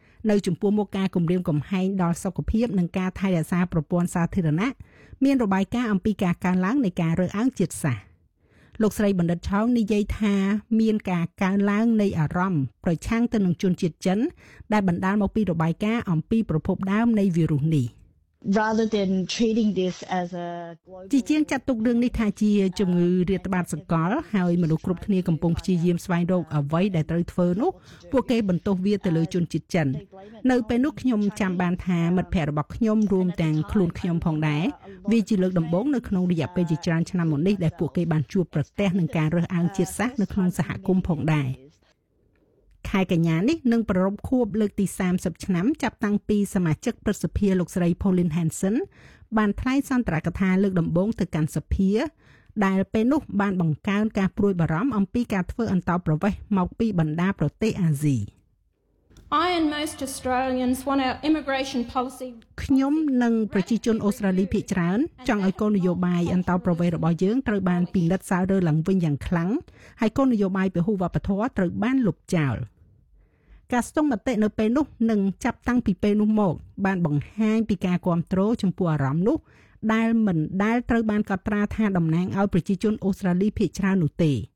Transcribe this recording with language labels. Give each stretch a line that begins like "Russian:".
Khmer: នៅចំពោះមុខការគម្រាមកំហែងដល់សុខភាពនិងការថែរក្សាប្រព័ន្ធសាធារណៈមានរបាយការណ៍អំពីការកើនឡើងនៃការរើសអើងជាតិសាសន៍លោកស្រីបណ្ឌិតឆោងនិយាយថាមានការកើនឡើងនៃអារម្មណ៍ប្រឆាំងទៅនឹងជនជាតិចិនដែលបណ្ដាលមកពីរបាយការណ៍អំពីប្រភពដើមនៃវីរុសនេះ
English: Rather than treating this as a global
Khmer: ជាងចាត់ទុករឿងនេះថាជាជំងឺរាតត្បាតសកលហើយមនុស្សគ្រប់គ្នាកំពុងព្យាយាមស្វែងរកអ្វីដែលត្រូវធ្វើនោះពួកគេបន្តវាទៅលើជនជាតិចិននៅពេលនោះខ្ញុំចាំបានថាមិត្តភ័ក្តិរបស់ខ្ញុំរួមទាំងខ្លួនខ្ញុំផងដែរវាជាលើកដំបូងនៅក្នុងរយៈពេលជាច្រើនឆ្នាំមកនេះដែលពួកគេបានជួបប្រទះនឹងការរើសអើងជាតិសាសន៍នៅក្នុងសហគមន៍ផងដែរ ខែកញ្ញានេះនឹងប្រារព្ធខួបលើកទី30ឆ្នាំចាប់តាំងពីសមាជិកព្រឹទ្ធសភាលោកស្រី Pauline Hanson បានថ្លែងសន្ទរកថាលើកដំបូងទៅកាន់សភាដែលពេលនោះបានបង្កើនការព្រួយបារម្ភអំពីការធ្វើអន្តោប្រវេសន៍មកពីបណ្ដាប្រទេសអាស៊ី
English: I and most Australians want our immigration policy
Khmer: ខ្ញុំនិងប្រជាជនអូស្ត្រាលីភាគច្រើនចង់ឲ្យគោលនយោបាយអន្តោប្រវេសន៍របស់យើងត្រូវបានពិនិត្យសើរើឡើងវិញយ៉ាងខ្លាំងហើយគោលនយោបាយពហុវប្បធម៌ត្រូវបានលុបចោលការស្ទង់មតិនៅពេលនោះនឹងចាប់តាំងពីពេលនោះមកបានបង្ហាញពីការគ្រប់គ្រងចំពោះអារម្មណ៍នោះដែលមិនដែលត្រូវបានកត់ត្រាថាតំណាងឲ្យប្រជាជនអូស្ត្រាលីភាគច្រើននោះទេ